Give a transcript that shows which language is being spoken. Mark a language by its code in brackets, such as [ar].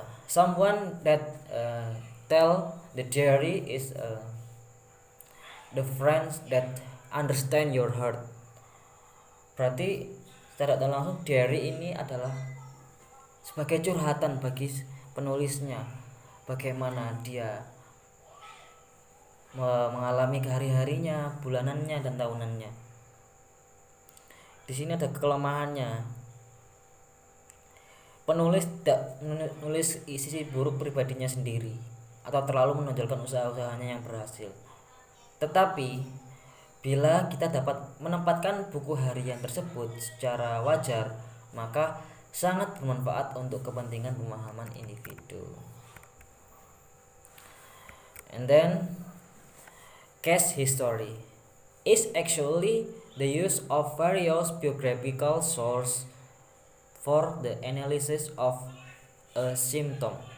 [en] Someone that tell the diary is the friends that understand your heart. [id] Berarti secara tak langsung diary ini adalah sebagai curhatan bagi penulisnya, bagaimana dia mengalami hari-harinya, bulanannya dan tahunannya. Di sini ada kelemahannya. Penulis tidak menulis sisi buruk pribadinya sendiri atau terlalu menonjolkan usaha-usahanya yang berhasil. Tetapi bila kita dapat menempatkan buku harian tersebut secara wajar, maka sangat bermanfaat untuk kepentingan pemahaman individu. [en] And then case history is actually the use of various biographical sources for the analysis of a symptom.